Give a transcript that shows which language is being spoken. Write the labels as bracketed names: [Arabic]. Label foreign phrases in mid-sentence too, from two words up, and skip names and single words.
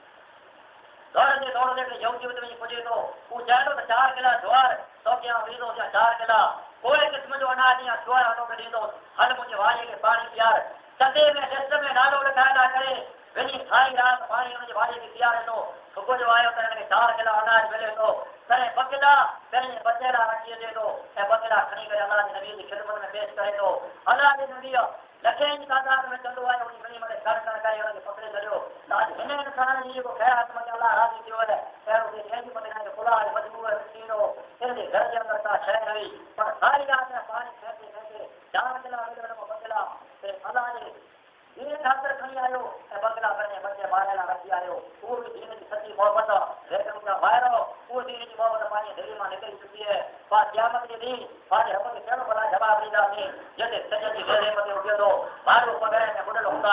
[Sindhi] दौड़ते यहूदी में पुॼे थो हू चए थो त 4 किला ज्वार तोखे आउं ॾींदो या 4 किला कोई क़िस्म जो अनाज या ज्वार तोखे ॾींदो हल मुंहिंजे वारीअ खे पाणी पीआर चंदे में लिस्ट में नालो लिखाए करे वञी साई राति पाणी हुनजे वारीअ खे पीआरे थो सुबुह जो आयो त हिनखे 4 किला अनाज मिले थो तॾहिं 2 किला पंहिंजे बचे लाइ रखी अचे थो ऐं 2 किला खणी करे अलाह जे नबीअ जी ख़िदमत में पेश करे थो अलाह जे नबीअ लखें जी तादाद में चंदो आहे उन खणी करे कर करे हुनखे पकिड़े छॾियो त अॼु हिन इंसान जी जेको ख़ैरात में अलाह राज़ी थियो आहे पहिरियों कंहिंजी मथे खुदा मजबूर थींदो हिनजे घर जे अंदरि का शइ न हुई पर सारी राति में पाणी फेंके फेंके 4 किला मिले 2 किला अलाह जे दीन ख़ातिर खणी आयो ऐं 2 किला पंहिंजे बचे ॿार लाइ रखी आयो उहो बि दीन जी सची मोहबत जेके मुंहिंजा ॿाहिरि उहो दीन जी मोहबत पंहिंजी दिलि मां निकिरी चुकी आहे पाण क़यामत जे ॾींहुं पंहिंजे रब खे कहिड़ो भला जवाबु ॾींदासीं जिते सॼ जी घेरे मथे उथियो थो ॿाहिरो पघर में बुॾल हूंदा